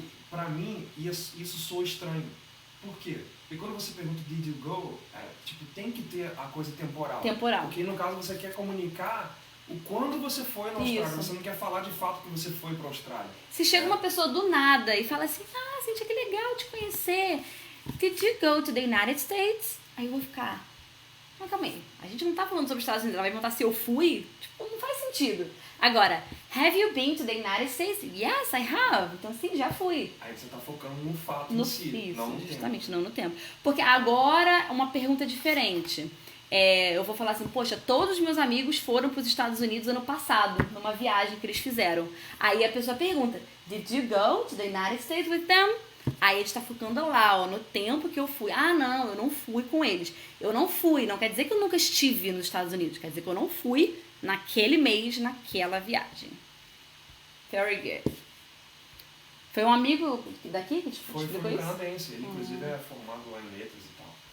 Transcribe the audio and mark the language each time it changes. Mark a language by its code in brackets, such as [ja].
[pt] Pra mim, isso soa estranho. Por quê? Porque quando você pergunta [en] did you go, [pt] tem que ter a coisa temporal. Porque no caso você quer comunicar o quando você foi na Austrália. Você não quer falar de fato que você foi pra Austrália. Se chega uma pessoa do nada e fala assim, Cíntia, que legal te conhecer. [en] Did you go to the United States? [pt] Aí eu vou ficar, mas calma aí, a gente não tá falando sobre os Estados Unidos, ela vai perguntar se eu fui? Tipo, não faz sentido. Agora, [en] have you been to the United States? Yes, I have. [pt] Então sim, já fui. Aí você tá focando no fato em si, não no justamente, tempo. não no tempo. Porque agora, uma pergunta diferente. Eu vou falar assim, poxa, todos os meus amigos foram para os Estados Unidos ano passado, numa viagem que eles fizeram. Aí a pessoa pergunta, [en] did you go to the United States with them? [pt] Aí a gente tá focando lá, no tempo que eu fui. Não, eu não fui com eles. Eu não fui, não quer dizer que eu nunca estive nos Estados Unidos, quer dizer que eu não fui naquele mês, naquela viagem. [en] Very good. [pt] Foi um amigo daqui que te explicou isso? Foi um canadense, ele inclusive é formado lá em letras e tal.